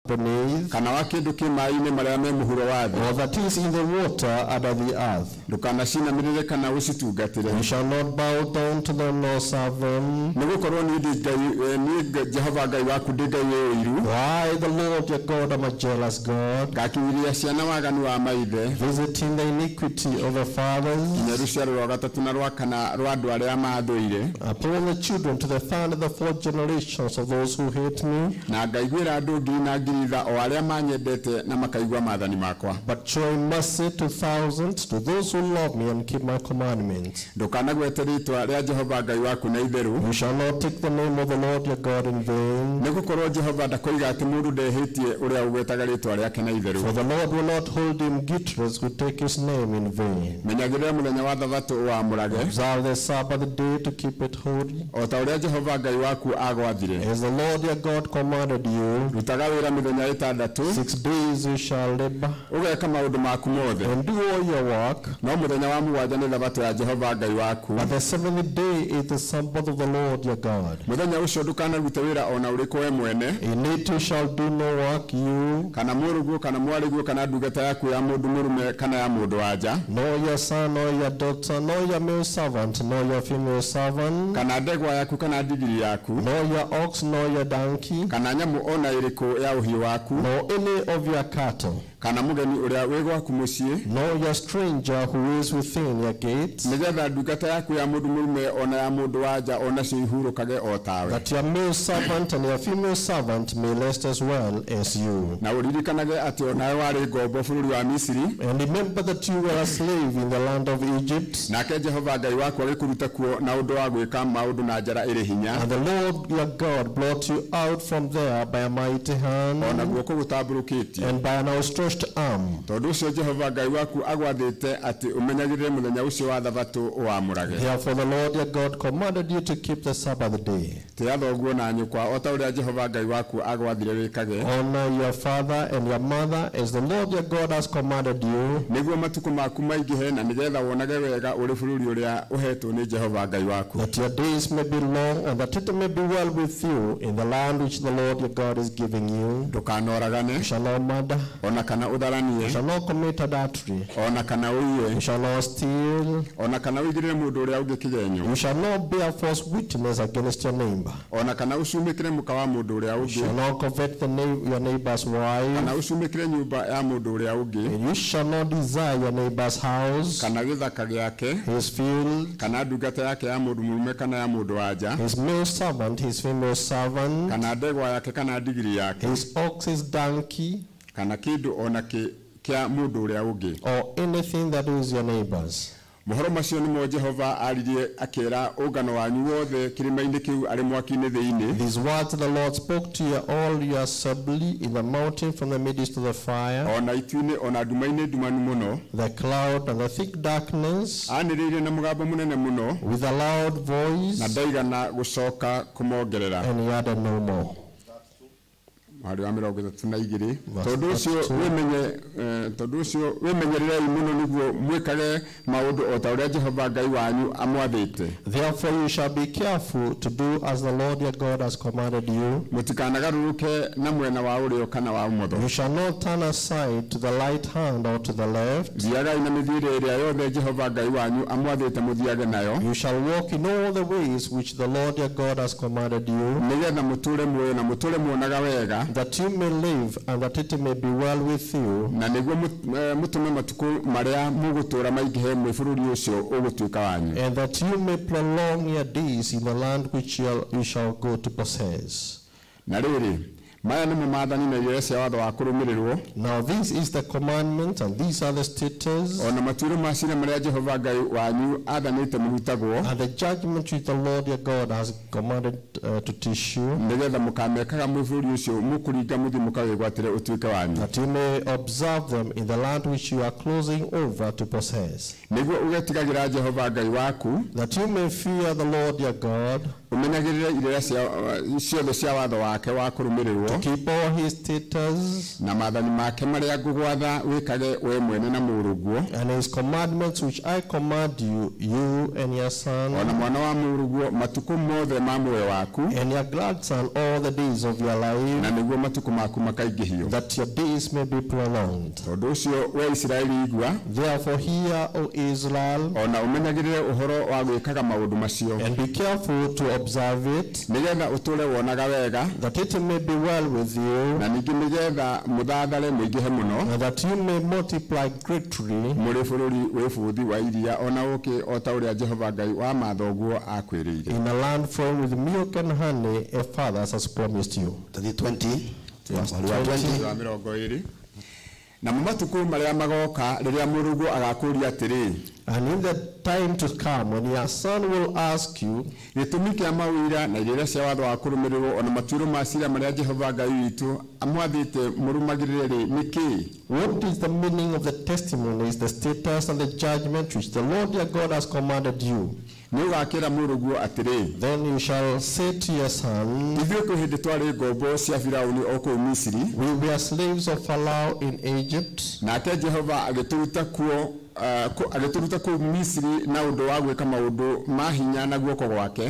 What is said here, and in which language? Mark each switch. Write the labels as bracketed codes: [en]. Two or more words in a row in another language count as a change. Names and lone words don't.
[en] beneath, [ki] kana wa kindu kimaine maria me muhuro wa thi, [en] or that is in the water under the earth. [ki] Ndukanacinamĩrĩre kana ũcitungatĩre. [en] You shall not bow down to them nor serve them. [ki] Nĩgũkorwo niĩ Jehova Ngai waku ndĩ Ngai ũiru. [en] Why the Lord your God am a jealous God, [ki] Ngakinyĩria ciana waganu wa maithe, [en] visiting the iniquity of the fathers [ki] nginya rũciaro rwa gatatũ na rwa kana rwa andũ arĩa mathũire, [en] upon the children to the third and the fourth generations of those who hate me, [ki] na ngaiguĩra andũ ngiri na ngiri tha o arĩa manyendete na makaigua maathani makwa. [en] but showing mercy to thousands, to those who love me and keep my commandments. [ki] Ndũkanagwete rĩĩtwa rĩa Jehova Ngai waku na itherũ. [en] You shall not take the name of the Lord your God in vain. [ki] Nĩgũkorwo Jehova ndakoiga atĩ mũndũ ndehĩtie ũrĩa ũgwetaga rĩĩtwa rĩake na itherũ. [en] For the Lord will not hold him guiltless who take his name in vain. [ki] Menyagĩrĩra mũthenya wa Thabatũ ũwamũrage, [en] Observe the Sabbath day to keep it holy, [ki] o ta ũrĩa Jehova Ngai waku agwathire. [en] as the Lord your God commanded you. [ki] Rutaga wĩra mĩthenya ĩtandatũ, [en] 6 days you shall labor [ki] ũgeka maũndũ maku mothe, [en] and do all your work, [ki] no mũthenya wa mũgwanja nĩ Thabatũ ya Jehova Ngai waku. [en] but the seventh day is the Sabbath of the Lord your God. [ki] Mũthenya ũcio ndũkanarute wĩra o na ũrĩkũ we mwene, [en] In it you shall do no work, you, [ki] kana mũrũguo kana mwarĩguo kana ndungata yaku ya mũndũ mũrũme kana ya mũndũ wanja, [en] nor your son, nor your daughter, nor your male servant, nor your female servant, [ki] kana ndegwa yaku kana ndigiri yaku, [en] nor your ox, nor your donkey, [ki] kana nyamũ o na ĩrĩkũ ya ũhiũ waku, [en] nor any of your cattle, [ki] kana mũgeni ũrĩa wĩ gwaku mũciĩ, [en] nor your stranger who is within your gates, [ki] nĩgetha ndungata yaku ya mũndũ mũrũme o na ya mũndũ wanja o nacio ihurũkage o tawe. [en] that your male servant and your female servant may last as well as you. [ki] Na ũririkanage atĩ o nawe warĩ ngombo bũrũri wa Misiri, [en] And remember that you were a slave in the land of Egypt, [ki] nake Jehova Ngai waku agĩkũruta kuo na ũndũ wa gwĩka maũndũ na njara ĩrĩ hinya, [en] and the Lord your God brought you out from there by a mighty hand [ki] o na guoko gũtambũrũkĩtio. [en] and by an outstretched arm. [ki] Tondũ ũcio Jehova Ngai waku agwathĩte atĩ ũmenyagĩrĩre mũthenya ũcio wa Thabatũ ũwamũrage. [en] Therefore the Lord your God commanded you to keep the Sabbath day. [ki] Tĩa thoguo na nyũkwa o ta ũrĩa Jehova Ngai waku agwathire wĩkage, [en] Honor your father and your mother as the Lord your God has commanded you, [ki] nĩguo matukũ maku maingĩhe na nĩgetha wonage wega ũrĩ bũrũri ũrĩa ũhetwo nĩ Jehova Ngai waku. [en] that your days may be long and that it may be well with you in the land which the Lord your God is giving you. [ki] Ndũkanoragane, [en] You shall not murder, [ki] ona kana [en] you [ki] ũtharanie, [en] shall not commit adultery, [ki] ona kana ũiye, [en] you shall not steal, [ki] ona kana ũigĩrĩre mũndũ ũrĩa ũngĩ kĩgenyo, [en] you shall not bear false witness against your neighbor, [ki] ona kana ũcumĩkĩre mũka wa mũndũ ũrĩa [en] you shall [ki] ũngĩ, [en] not covet your neighbor's [ki] kana [en] wife, [ki] ũcumĩkĩre nyũmba ya mũndũ ũrĩa ũngĩ, [en] and you shall not desire your neighbor's house, [ki] kana gĩthaka gĩake, [en] his field, [ki] kana ndungata yake ya mũndũ mũrume kana ya mũndũ wanja, [en] his male servant, his female servant, [ki] kana ndegwa yake kana ndigiri yake, [en] his ox, his donkey, [ki] kana kĩndũ ona kĩa mũndũ ũrĩa ũngĩ. [en] or anything that is your neighbor's. [ki] Mohoro macio nĩmo Jehova aririe akĩra ũngano wanyu wothe kĩrĩma-inĩ kĩu arĩ mwaki-inĩ thĩinĩ. [en] These words the Lord spoke to you, all your assembly in the mountain from the midst of the fire, [ki] Ona itu-inĩ ona nduma-inĩ ndumanu mũno. [en] the cloud and the thick darkness, [ki] Anĩrĩire na mũgambo mũnene mũno, [en] with a loud voice, [ki] na ndaigana gũcoka kũmongerera. [en] and he added no more. [ki] Harĩ wa 32. [en] Verse [ki] Tondũ ũcio wĩmenyererei mũno nĩguo mwĩkage maũndũ o ta ũrĩa Jehova Ngai wanyu amwathĩte. [en] Therefore you shall be careful to do as the Lord your God has commanded you. [ki] Mũtikanagarũrũke na mwena wa ũrĩo kana wa ũmotho. [en] You shall not turn aside to the right hand or to the left. [ki] Thiagai na mĩthiĩre ĩrĩa yothe Jehova Ngai wanyu amwathĩte mũthiage nayo, [en] You shall walk in all the ways which the Lord your God has commanded you, [ki] nĩgetha mũtũũre muoyo na mũtũũre muonaga wega, [en] that you may live and that it may be well with you, [ki] na nĩguo mũtũme matukũ marĩa mũgũtũũra maingĩhe mwĩ bũrũri ũcio ũgũtuĩka wanyu. [en] and that you may prolong your days in the land which you shall go to possess. [ki] Na rĩrĩ, maya nĩmo maathani na irĩra cia watho wa kũrũmĩrĩrwo, [en] Now this is the commandment and these are the statutes [ki] ona matuĩro ma ciira marĩa Jehova Ngai wanyu athanĩte mũrutagwo, [en] and the judgment which the Lord your God has commanded to teach you, [ki] nĩgetha mũkamekaga mwĩ bũrũri ũcio mũkũringa mũthiĩ mũkawĩgwatĩre ũtuĩke wanyu, [en] that you may observe them in the land which you are closing over to possess, [ki] nĩguo ũgetigagĩra Jehova Ngai waku, [en] that you may fear the Lord your God, [ki] umenyagirire irera ciothe cia watho wake wa kurumirirwo [en] to keep all his status [ki] na maathani make maria ngugwatha wikage we mwene na muruguo [en] and his commandments which I command you, you and your son [ki] ona mwana wa muruguo matuku mothe ma muoyo waku [en] and your grandson all the days of your life, [ki] na niguo matuku maku makaingihio [en] that your days may be prolonged. [ki] tondu ucio we Israeli igua [en] Therefore hear, O Israel, [ki] ona umenyagirire uhoro wa gwikaga maundu macio [en] and be careful to observe it, [ki] nigetha uture wonaga wega [en] that it may be well with you, [ki] na ningi nigetha muthathare muingihe muno [en] and that you may multiply greatly [ki] muri bururi we buthi wa iria ona uki ota uria Jehova Ngai wa mathoguo akwirire [en] in a land flowing with milk and honey, a father has promised you. 20 [ki] wa mirongo iri na mumatuku maria magoka riria murugu agakuria atiri [en] And in the time to come, when your son will ask you, [ki] gitumi kia mawira na iria cia watho wa kurumirirwo ona matuiro ma ciira maria Jehova Ngai witu amwathite murumagirire niki [en] what is the meaning of the testimonies, the status and the judgment which the Lord your God has commanded you? [ki] ni ugakira murugu atiri [en] Then you shall say to your son, [ki] ithuĩ kwĩ hĩndĩ twarĩ ngombo cia Firaũni o kũu Misiri [en] we were slaves of Pharaoh in Egypt, [ki] nake Jehova agĩtũruta kũu Misiri na ũndũ wa gwĩka maũndũ ma hinya na guoko gwake